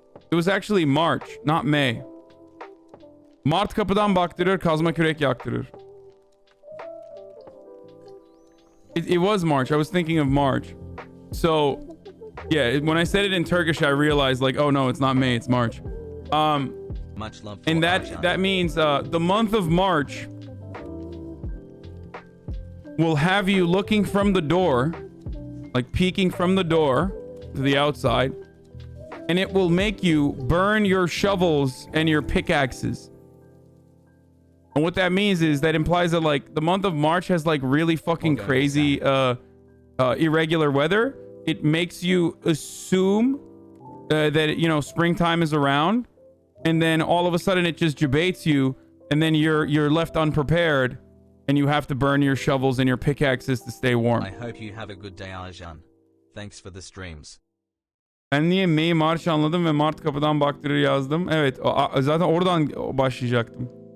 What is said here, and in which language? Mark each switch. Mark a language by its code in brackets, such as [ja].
[en] It was actually March, not May. [tr] Mart kapıdan baktırır, kazma kürek yaktırır. [en] It was March. I was thinking of March. So, yeah, when I said it in Turkish, I realized, like, oh no, it's not May, it's March. Much love. And that means the month of March will have you looking from the door, like peeking from the door to the outside, and it will make you burn your shovels and your pickaxes. And what that means is that implies that, like, the month of March has like really fucking crazy irregular weather. It makes you assume that, you know, springtime is around, and then all of a sudden it just debates you, and then you're left unprepared, and you have to burn your shovels and your pickaxes to stay warm. I hope you have a good day, Arjan. Thanks for the streams. [tr] Ben niye [en] May March [tr] anladım ve Mart kapıdan baktırır yazdım. Evet, zaten oradan başlayacaktım.